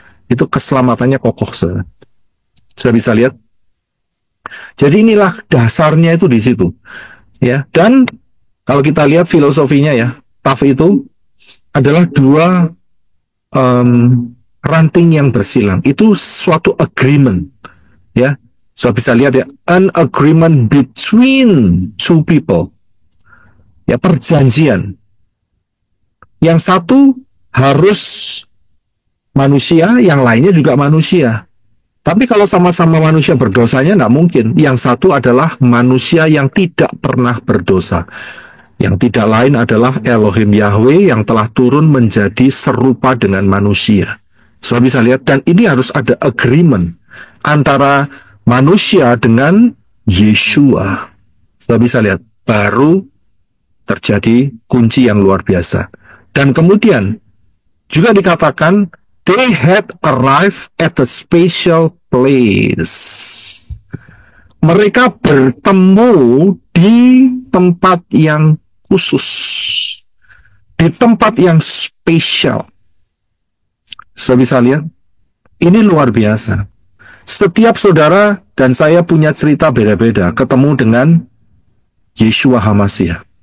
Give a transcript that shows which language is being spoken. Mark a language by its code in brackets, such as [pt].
[id] Itu keselamatannya kokoh, saudara. Sudah bisa lihat? Jadi inilah dasarnya itu di situ. Ya, dan kalau kita lihat filosofinya ya, taf itu adalah dua ranting yang bersilang. Itu suatu agreement. Ya, sudah bisa lihat ya, [en] an agreement between two people. [id] Ya, perjanjian. Yang satu harus manusia, yang lainnya juga manusia. Tapi kalau sama-sama manusia berdosanya nggak mungkin. Yang satu adalah manusia yang tidak pernah berdosa. Yang tidak lain adalah Elohim Yahweh yang telah turun menjadi serupa dengan manusia. Sudah bisa lihat, dan ini harus ada agreement antara manusia dengan Yeshua. Sudah bisa lihat, baru terjadi kunci yang luar biasa. Dan kemudian juga dikatakan [en] They had arrived at a special place. [id] Mereka bertemu di tempat yang khusus, di tempat yang spesial. Saudara bisa lihat, ini luar biasa. Setiap saudara dan saya punya cerita beda-beda ketemu dengan Yeshua HaMashiach.